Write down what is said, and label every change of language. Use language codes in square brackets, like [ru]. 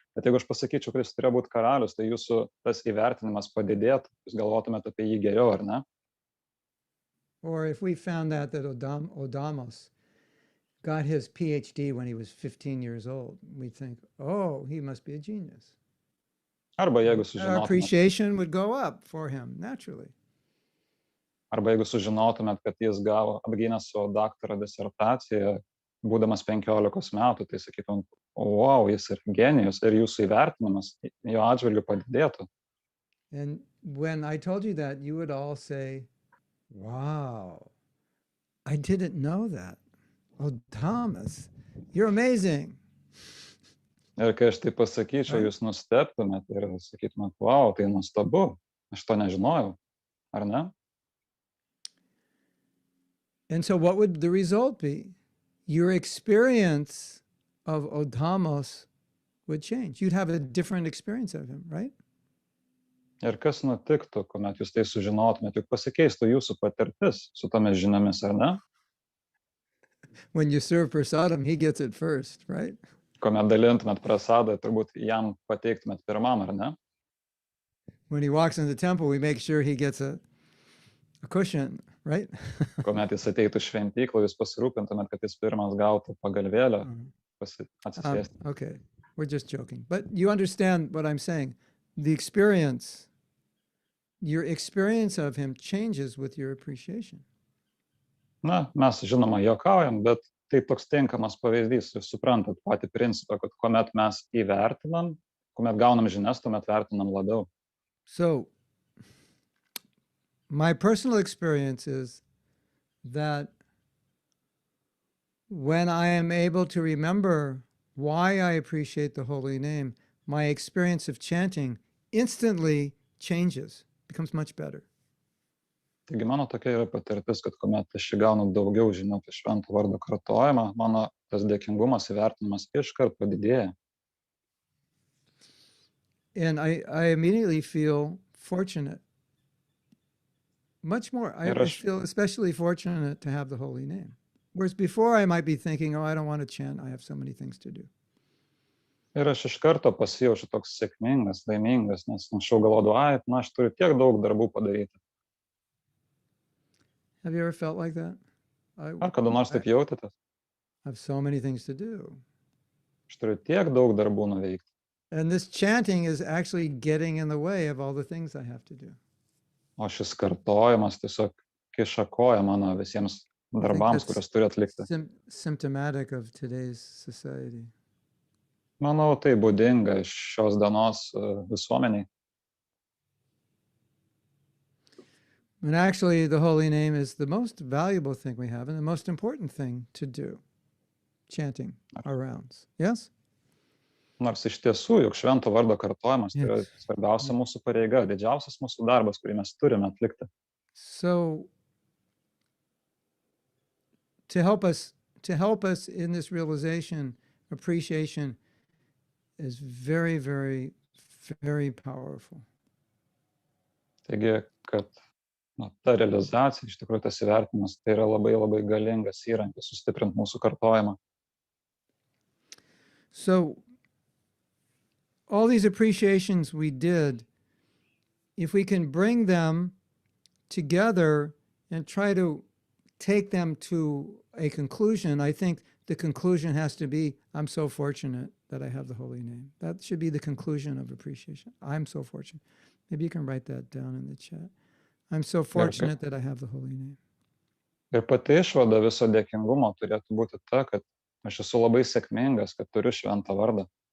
[lt] Bet jeigu aš pasakyčiau, kad jis turėjo būti karalius, tai jūsų tas įvertinimas padidėtų, jūs galvotumėte apie jį geriau, ar ne? [en] Or if we found out that Odamos got his PhD when he was 15 years old, we'd think, oh, he must be a genius. [lt] Arba jeigu [en] Our [lt] sužinotumėt, [en] appreciation would go up for him naturally. [lt] kad jis apgynė savo daktaro disertaciją, būdamas 15 metų, tai sakytum, wow, jis yra genijus ir jūsų įvertinimas jo atžvilgiu padidėtų. [en] And when I told you that, you would all say, wow, I didn't know that. Oh, Thomas, you're amazing. [lt] Ir kai aš tai pasakyčiau, jūs nustebtumėt ir sakytumėt, wow, tai nuostabu, aš to nežinojau, ar ne? [en] And so what would the result be? Your experience of Odamos would change. You'd have a different experience of him, right? [lt] Ir kas nutiktų, kuomet jūs tai sužinotumėt, juk pasikeistų jūsų patirtis su tomis žiniomis, ar ne? [en] When you serve prasadam, he gets it first, right? [lt] Kuomet dalintumėt prasadą, turbūt jam pateiktumėt pirmam, ar ne? [en] When he walks in the temple, we make sure he gets a cushion, right? [lt] Kuomet jis ateitų šventyklą, jūs pasirūpintumėt, kad jis pirmas gautų pagalvėlę, atsisėsti. [en] Okay, we're just joking. But you understand what I'm saying. The experience, your experience of him changes with your appreciation. [lt] Na, mes žinoma juokaujam, bet tai toks tinkamas pavyzdys. Jūs suprantat patį principą, kad kuomet mes įvertinam, kuomet gaunam žinias, tuomet vertinam labiau. [en] So, my personal experience is that when I am able to remember why I appreciate the holy name, my experience of chanting instantly changes, becomes much better. [lt] Taigi mano tokia yra patirtis, kad kuomet aš įgaunu daugiau žinių apie švento vardo kartojimą, mano tas dėkingumas įvertinimas iškart padidėja. [en] And I immediately feel fortunate. Much more. I feel especially fortunate to have the holy name. Whereas before I might be thinking, oh, I don't want to chant. I have so many things to do. [lt] Ir aš iš karto pasijaučiu toks sėkmingas, laimingas, nes anksčiau galvodavau, aš turiu tiek daug darbų padaryti. [en] Have you ever felt like that? [lt] Ar kada nors taip jautėtės? [en] I have so many things to do. [lt] Aš turiu tiek daug darbų nuveikti. [en] And this chanting is actually getting in the way of all the things I have to do. [lt] O šis kartojimas tiesiog kiša koją mano visiems darbams, kuriuos turiu atlikti. [en] Symptomatic of today's society. [lt] Manau, tai būdinga iš šios dienos visuomeniai. [en] And actually, the holy name is the most valuable thing we have and the most important thing to do, chanting our rounds. Yes? [lt] Nors iš tiesų, juk švento vardo kartojimas tai yra svarbiausia mūsų pareiga, didžiausias mūsų darbas, kurį mes turime atlikti. [en] So, to help us in this realization, appreciation is very, very, very powerful. [lt] Taigi, kad ta realizacija, iš tikrųjų tas įvertinimas, tai yra labai, labai galingas įrankis sustiprinti mūsų kartojimą. [en] So, all these appreciations we did, if we can bring them together and try to take them to a conclusion, I think the conclusion has to be, I'm so fortunate that I have the holy name. That should be the conclusion of appreciation. I'm so fortunate. Maybe you can write that down in the chat. I'm so fortunate that I have the holy name. [lt] Ir pati išvada viso dėkingumo turėtų būti ta, kad aš esu labai sėkmingas, kad turiu šventą vardą.